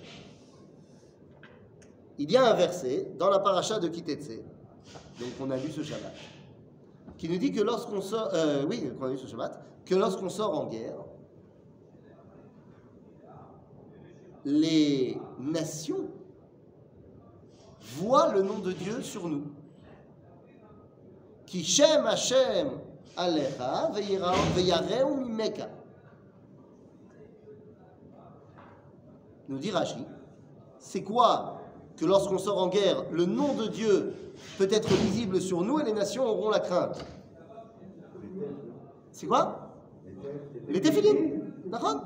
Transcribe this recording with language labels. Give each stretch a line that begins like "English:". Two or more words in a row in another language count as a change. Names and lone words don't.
French: Il y a un verset dans la paracha de Kitetse, donc on a lu ce Shabbat, qui nous dit que lorsqu'on sort, qu'on a lu ce Shabbat, que lorsqu'on sort en guerre, les nations voient le nom de Dieu sur nous.
Hebrew: כי שם השם עליך ויראו ממך.
French: Nous dit Rashi, c'est quoi que lorsqu'on sort en guerre, le nom de Dieu peut être lisible sur nous et les nations auront la crainte? C'est quoi? Les téphilines. D'accord?